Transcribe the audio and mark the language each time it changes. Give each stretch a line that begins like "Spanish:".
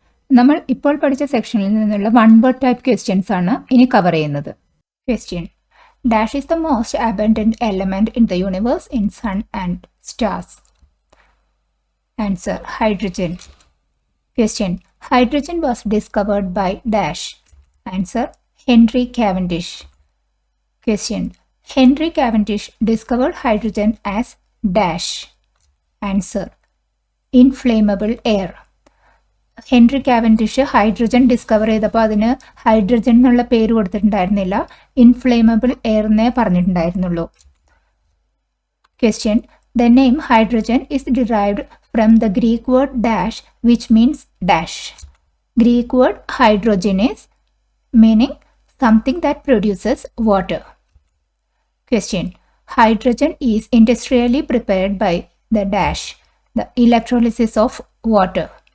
Malayalam: നമ്മൾ ഇപ്പോൾ പഠിച്ച സെക്ഷനിൽ നിന്നുള്ള 1 word ടൈപ്പ് ക്വസ്റ്റ്യൻസ് ആണ് ഇനി കവർ ചെയ്യുന്നത്.
English: Question: dash is the most abundant element in the universe in sun and stars? Answer: hydrogen. Question: hydrogen was discovered by dash? Answer: Henry Cavendish. Question: Henry Cavendish discovered hydrogen as dash? Answer: inflammable air.
Malayalam: Henry Cavendish hydrogen discover ചെയ്തപ്പോൾ അതിന് hydrogen എന്നുള്ള പേര് കൊടുത്തിട്ടുണ്ടായിരുന്നില്ല, inflammable air എന്നേ പറഞ്ഞിട്ടുണ്ടായിരുന്നുള്ളൂ.
English: Question: The name hydrogen is derived from the Greek word dash, which means dash. Greek word hydrogenes, meaning something that produces water. Question: Hydrogen is industrially prepared by the dash, the electrolysis of water.